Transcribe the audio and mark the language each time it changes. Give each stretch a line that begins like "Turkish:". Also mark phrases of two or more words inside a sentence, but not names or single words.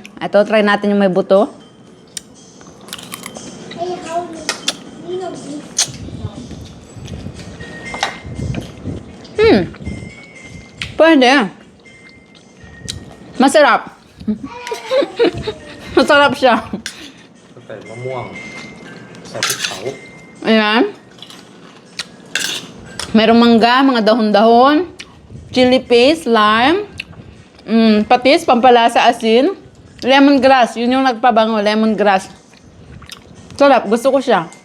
Filipino: Ito, try natin yung may buto. Pwede. Masarap. Masarap siya.
Thai: ใส่มะม่วงใส่พริกเผา
Filipino: Ayan. Merong mangga, mga dahon-dahon,
English: chili paste,
Filipino: lime, patis, pampalasa, asin, lemongrass. Yun yung nagpabango, lemongrass. Sarap. Gusto ko siya.